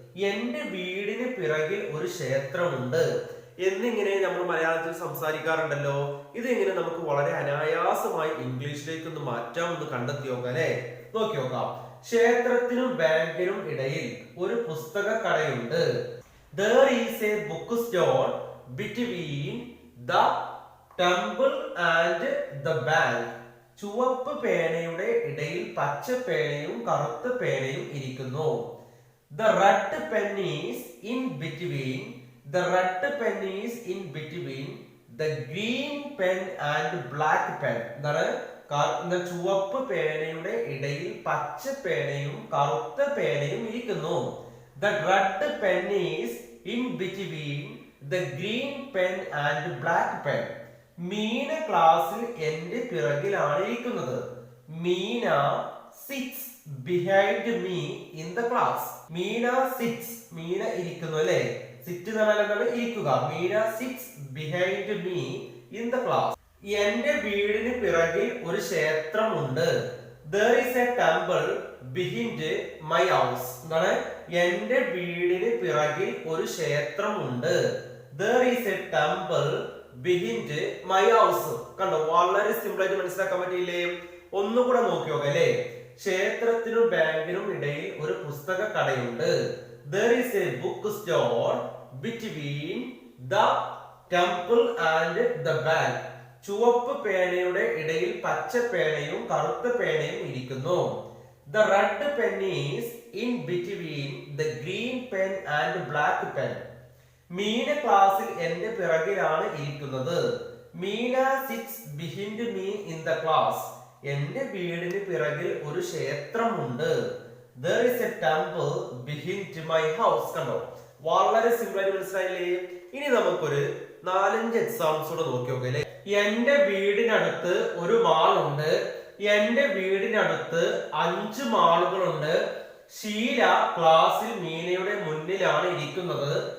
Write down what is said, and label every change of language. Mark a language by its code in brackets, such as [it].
[ml] എന്റെ വീടിന് പിറകിൽ ഒരു ക്ഷേത്രമുണ്ട് എന്നിങ്ങനെ നമ്മൾ മലയാളത്തിൽ സംസാരിക്കാറുണ്ടല്ലോ. ഇതെങ്ങനെ നമുക്ക് വളരെ അനായാസമായി ഇംഗ്ലീഷിലേക്ക് ഒന്ന് മാറ്റാമെന്ന് കണ്ടെത്തി നോക്കാം അല്ലെ. നോക്കി നോക്കാം. ക്ഷേത്രത്തിനും ബാങ്കിനും ഇടയിൽ ഒരു പുസ്തക കടയുണ്ട്. [en] There is a bookstore between the temple and the bank. [ml] ചുവപ്പ് പേനയുടെ ഇടയിൽ പച്ച പേനയും കറുത്ത പേനയും ഇരിക്കുന്നു. [en] The red pen is in between. The red pen is in between the green pen and black pen. [ml] എന്താണ്? ചുവപ്പ് പേനയുടെ ഇടയിൽ പച്ച പേനയും കറുത്ത പേനയും ഇരിക്കുന്നു. [en] The red pen is in between the green pen and black pen. [ml] Meena ക്ലാസ്സിൽ എന്റെ പിറകിലാണ് ഇരിക്കുന്നത്. [en] Meena sits behind me in the class. [ml] Meena sits, Meena ഇരിക്കുന്നു അല്ലെ. സിറ്റ് എന്ന് പറഞ്ഞാൽ എന്താണ്? ഇരിക്കുക. [en] Meena sits behind me in the class. [ml] എന്റെ വീടിന് പിറകിൽ ഒരു ക്ഷേത്രമുണ്ട്. [en] There is a temple behind my house. [ml] എന്താണ്? എന്റെ വീടിന് പിറകിൽ ഒരു ക്ഷേത്രമുണ്ട്. [en] There is a temple behind my house. [ml] കണ്ടോ, വളരെ സിമ്പിൾ ആയിട്ട് മനസ്സിലാക്കാൻ പറ്റിയില്ലേ? ഒന്നുകൂടെ നോക്കി നോക്കാം അല്ലെ. ക്ഷേത്രത്തിനും ബാങ്കിനും ഇടയിൽ ഒരു പുസ്തക കടയുണ്ട്. [en] There is a bookstore between the temple and the bank. [ml] ചുവപ്പ് പേനയുടെ ഇടയിൽ പച്ച പേനയും കറുത്ത പേനയും ഇരിക്കുന്നു. [en] The red pen is in between the green pen and black pen. [ml] Meena ക്ലാസ്സിൽ എന്റെ പിറകിലാണ് ഇരിക്കുന്നത്. [en] Meena sits behind me in the class. [ml] എന്റെ വീടിന് പിറകിൽ ഒരു ക്ഷേത്രമുണ്ട്. [en] There is a temple behind my house. [ml] കണ്ടോ, വളരെ സിമ്പിൾ ആയിട്ട് മനസ്സിലായില്ലേ. ഇനി നമുക്കൊരു 4-5 എക്സാമ്പിൾസ് കൂടെ നോക്കി നോക്കാം അല്ലെ. എന്റെ വീടിനടുത്ത് ഒരു മാളുണ്ട്. എന്റെ വീടിനടുത്ത് 5 മാളുകളുണ്ട്. ഷീല ക്ലാസ്സിൽ മീനയുടെ മുന്നിലാണ് ഇരിക്കുന്നത്.